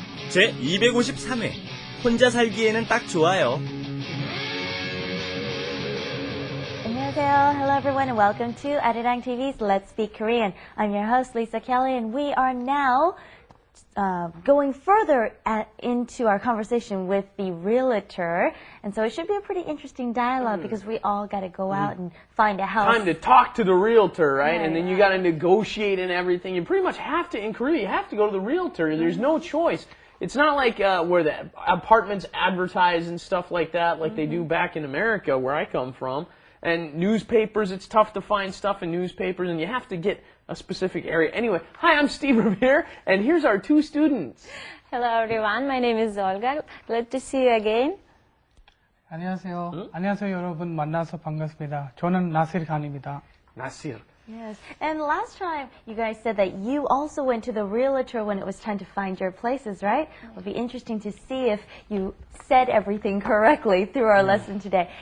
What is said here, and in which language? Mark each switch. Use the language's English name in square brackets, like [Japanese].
[Korean] 제 253회 혼자 살기에는 딱 좋아요. 안녕하세요. [English] Hello everyone and welcome to Arirang TV's Let's Speak Korean. I'm your host Lisa Kelley and we are now going further into our conversation with the realtor. And so it should be a pretty interesting dialogue because we all got to go out and find a house. Time to talk to the realtor, right? Right, And then you got to negotiate and everything. You pretty much have to, in Korea, you have to go to the realtor. There's no choice. It's not like where the apartments advertise and stuff like that, like they do back in America, where I come from. And newspapers, it's tough to find stuff in newspapers, and you have to get a specific area. Anyway, hi, I'm Steve Revere, and here's our two students. Hello everyone, my name is Olga. Glad to see you again. [Korean] 안녕하세요. 안녕하세요 여러분 만나서 반갑습니다. 저는 나시르 간입니다. [English] Nasir. Yes. And last time you guys said that you also went to the realtor when it was time to find your places, right? It'll be interesting to see if you said everything correctly through our lesson today.